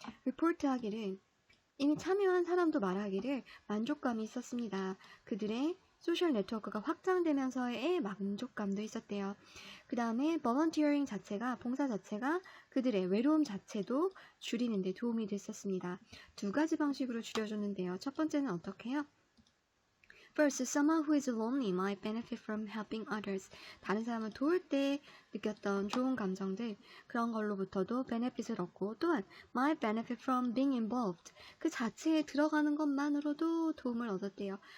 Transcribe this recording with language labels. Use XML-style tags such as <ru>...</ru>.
<ko>리포트하기를 이미 참여한 사람도 말하기를 만족감이 있었습니다. 그들의 소셜 네트워크가 확장되면서의 만족감도 있었대요. 그 다음에 volunteering 자체가, 봉사 자체가 그들의 외로움 자체도 줄이는 데 도움이 됐었습니다. 두 가지 방식으로 줄여줬는데요. 첫 번째는 어떻게 해요?</ko> <en>First, someone who is lonely might benefit from helping others.</en> <ko>다른 사람을 도울 때 느꼈던 좋은 감정들, 그런 걸로부터도 benefit을 얻고, 또한</ko> <en>might benefit from being involved.</en> <ko>그 자체에 들어가는 것만으로도 도움을 얻었대요.</ko>